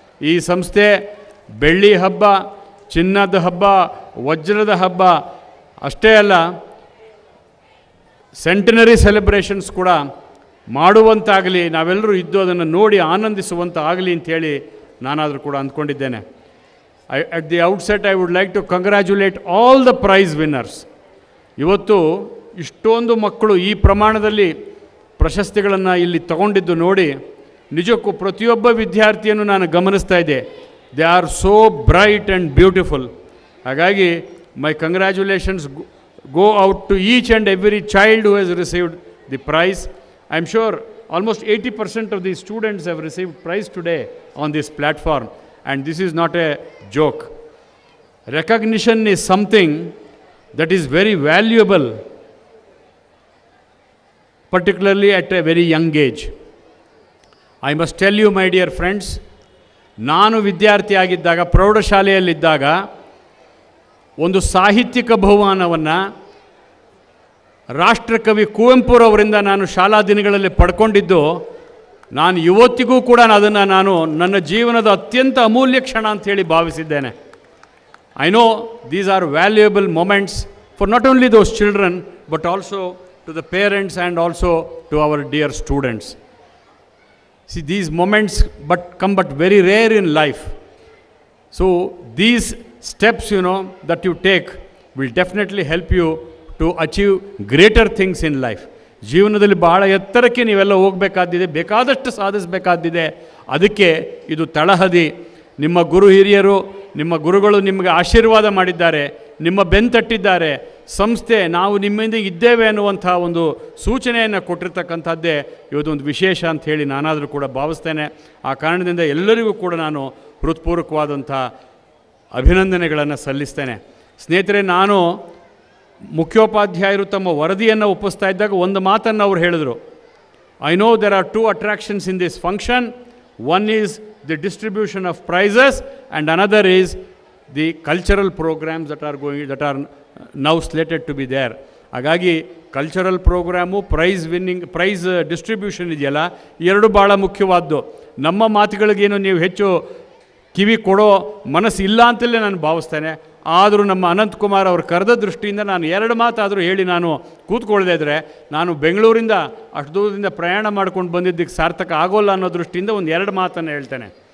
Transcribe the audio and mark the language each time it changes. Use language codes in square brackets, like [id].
[kn] ಈ ಸಂಸ್ಥೆ ಬೆಳ್ಳಿ ಹಬ್ಬ, ಚಿನ್ನದ ಹಬ್ಬ, ವಜ್ರದ ಹಬ್ಬ ಅಷ್ಟೇ ಅಲ್ಲ, ಸೆಂಟಿನರಿ ಸೆಲೆಬ್ರೇಷನ್ಸ್ ಕೂಡ ಮಾಡುವಂತಾಗಲಿ, ನಾವೆಲ್ಲರೂ ಇದ್ದು ಅದನ್ನು ನೋಡಿ ಆನಂದಿಸುವಂಥ ಆಗಲಿ ಅಂಥೇಳಿ ನಾನಾದರೂ ಕೂಡ ಅಂದ್ಕೊಂಡಿದ್ದೇನೆ. [en] At the outset, I would like to congratulate all the prize winners. [kn] ಇವತ್ತು ಇಷ್ಟೊಂದು ಮಕ್ಕಳು ಈ ಪ್ರಮಾಣದಲ್ಲಿ ಪ್ರಶಸ್ತಿಗಳನ್ನು ಇಲ್ಲಿ ತಗೊಂಡಿದ್ದು ನೋಡಿ ನಿಜಕ್ಕೂ ಪ್ರತಿಯೊಬ್ಬ ವಿದ್ಯಾರ್ಥಿಯನ್ನು ನಾನು ಗಮನಿಸ್ತಾ ಇದ್ದೆ. [en] They are so bright and beautiful. [kn] ಹಾಗಾಗಿ [en] My congratulations go out to each and every child who has received the prize. I am sure almost 80% of the students have received prize today on this platform, and this is not a joke. Recognition is something that is very valuable, particularly at a very young age. I must tell you, my dear friends, [kn] ನಾನು ವಿದ್ಯಾರ್ಥಿಯಾಗಿದ್ದಾಗ, ಪ್ರೌಢಶಾಲೆಯಲ್ಲಿದ್ದಾಗ ಒಂದು ಸಾಹಿತ್ಯಿಕ ಬಹುಮಾನವನ್ನು ರಾಷ್ಟ್ರಕವಿ ಕುವೆಂಪುರವರಿಂದ ನಾನು ಶಾಲಾ ದಿನಗಳಲ್ಲಿ ಪಡ್ಕೊಂಡಿದ್ದು, ನಾನು ಇವತ್ತಿಗೂ ಕೂಡ ಅದನ್ನು ನಾನು ನನ್ನ ಜೀವನದ ಅತ್ಯಂತ ಅಮೂಲ್ಯ ಕ್ಷಣ ಅಂಥೇಳಿ ಭಾವಿಸಿದ್ದೇನೆ. [en] I know these are valuable moments for not only those children but also to the parents and also to our dear students. See, these moments come very rare in life. So these steps, that you take will definitely help you to achieve greater things in life. [kn] ಜೀವನದಲ್ಲಿ ಬಹಳ ಎತ್ತರಕ್ಕೆ ನೀವೆಲ್ಲ ಹೋಗಬೇಕಾದಿದೆ, ಬೇಕಾದಷ್ಟು ಸಾಧಿಸಬೇಕಾದಿದೆ. ಅದಕ್ಕೆ ಇದು ತಳಹದಿ. ನಿಮ್ಮ ಗುರು ಹಿರಿಯರು, ನಿಮ್ಮ ಗುರುಗಳು ನಿಮಗೆ ಆಶೀರ್ವಾದ ಮಾಡಿದ್ದಾರೆ, ನಿಮ್ಮ ಬೆಂತಟ್ಟಿದ್ದಾರೆ. ಸಂಸ್ಥೆ ನಾವು ನಿಮ್ಮಿಂದ ಇದ್ದೇವೆ ಅನ್ನುವಂಥ ಒಂದು ಸೂಚನೆಯನ್ನು ಕೊಟ್ಟಿರ್ತಕ್ಕಂಥದ್ದೇ ಇವತ್ತೊಂದು ವಿಶೇಷ ಅಂತ ಹೇಳಿ ನಾನಾದರೂ ಕೂಡ ಭಾವಿಸ್ತೇನೆ. ಆ ಕಾರಣದಿಂದ ಎಲ್ಲರಿಗೂ ಕೂಡ ನಾನು ಹೃತ್ಪೂರ್ವಕವಾದಂಥ ಅಭಿನಂದನೆಗಳನ್ನು ಸಲ್ಲಿಸ್ತೇನೆ. ಸ್ನೇಹಿತರೆ, ನಾನು ಮುಖ್ಯೋಪಾಧ್ಯಾಯರು ತಮ್ಮ ವರದಿಯನ್ನು ಒಪ್ಪಿಸ್ತಾ ಇದ್ದಾಗ ಒಂದು ಮಾತನ್ನು ಅವ್ರು ಹೇಳಿದರು. [en] I know there are 2 attractions in this function. One is the distribution of prizes and another is the cultural programs that are now slated to be there. [kn] ಹಾಗಾಗಿ ಕಲ್ಚರಲ್ ಪ್ರೋಗ್ರಾಮು, ಪ್ರೈಸ್ ಡಿಸ್ಟ್ರಿಬ್ಯೂಷನ್ ಇದೆಯಲ್ಲ, ಎರಡು ಭಾಳ ಮುಖ್ಯವಾದ್ದು. ನಮ್ಮ ಮಾತುಗಳಿಗೇನು ನೀವು ಹೆಚ್ಚು ಕಿವಿ ಕೊಡೋ ಮನಸ್ಸು ಇಲ್ಲ ಅಂತಲೇ ನಾನು ಭಾವಿಸ್ತೇನೆ. ಆದರೂ ನಮ್ಮ ಅನಂತಕುಮಾರ್ ಅವರು ಕರೆದ ದೃಷ್ಟಿಯಿಂದ ನಾನು 2 ಮಾತಾದರೂ ಹೇಳಿ ನಾನು ಕೂತ್ಕೊಳ್ಳದೇ ಇದ್ದರೆ ನಾನು ಬೆಂಗಳೂರಿಂದ ಅಷ್ಟು ದೂರದಿಂದ ಪ್ರಯಾಣ ಮಾಡ್ಕೊಂಡು ಬಂದಿದ್ದಕ್ಕೆ ಸಾರ್ಥಕ ಆಗೋಲ್ಲ ಅನ್ನೋ ದೃಷ್ಟಿಯಿಂದ ಒಂದು 2 ಮಾತನ್ನು ಹೇಳ್ತೇನೆ.